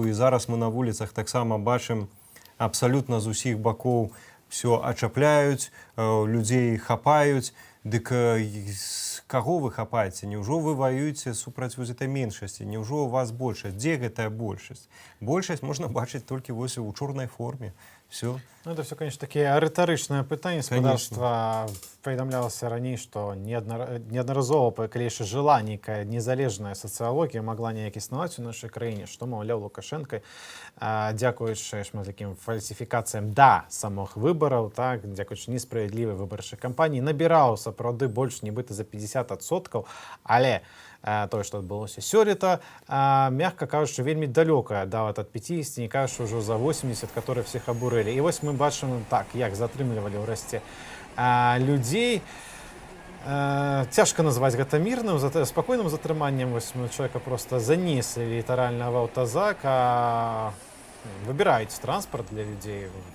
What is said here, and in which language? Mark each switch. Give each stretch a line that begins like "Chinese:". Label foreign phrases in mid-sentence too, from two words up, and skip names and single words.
Belarusian: І зараз мы на вуліцах таксама бачым, абсалютна з усіх бакоў все ачапляюць, людзей хапаюць. Дык каго вы хапаеце? Няўжо вы ваюеце супраць вось этой меншасці? Няўжо у вас большасць? Дзе гэтая большасць? Большасць можна бачыць толькі вось у чорнай форме.
Russian: Все. Ну, это все, конечно, такие
Belarusian: рытарычныя пытанні. Спадарства паведамлялася раней, што неаднаразова, калі яшчэ жыла нейкая незалежная сацыялогія, магла неяк існаваць у нашай краіне, што, маўляў, Лукашенко, дзякуючы шматлікім фальсіфікацыям самых выбараў, так, дзякуючы несправядлівай выбарчай кампаніі, набіраў сапраўды больш нібыта за 50%, але тое, што адбылося сёлета, мягка кажучы, вельмі далёка ад 50, не кажучы ўжо за 80,
Russian: которые всех абурылі.
Belarusian: І вось мы бачым так, як затрымлівалі ўрэшце людзей. Цяжка назваць гэта мірным, спакойным затрыманнем. Вось мы чалавека проста занеслі літаральна в аўтазак, выбіраюць транспарт для людзей.